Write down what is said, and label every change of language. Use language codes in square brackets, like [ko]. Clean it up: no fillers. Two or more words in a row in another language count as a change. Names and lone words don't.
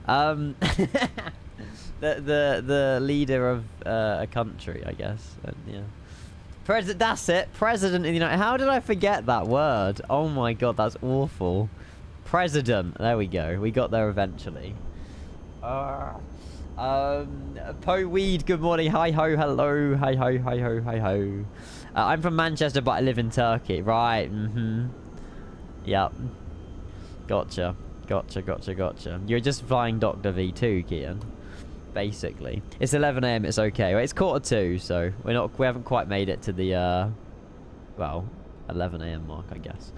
[en] The leader of a country, I guess. Yeah. That's it. President of the United... How did I forget that word? Oh my god, that's awful. President. There we go. We got there eventually. Po Weed, good morning. Hi ho, hello. Hi ho, hi ho, hi ho. I'm from Manchester, but I live in Turkey. Right, Yep. Gotcha. You're just flying Dr. V2, Kian. Basically. It's 11 AM, it's okay. Well, it's 1:45, so we haven't quite made it to the, well, 11 AM mark, I guess.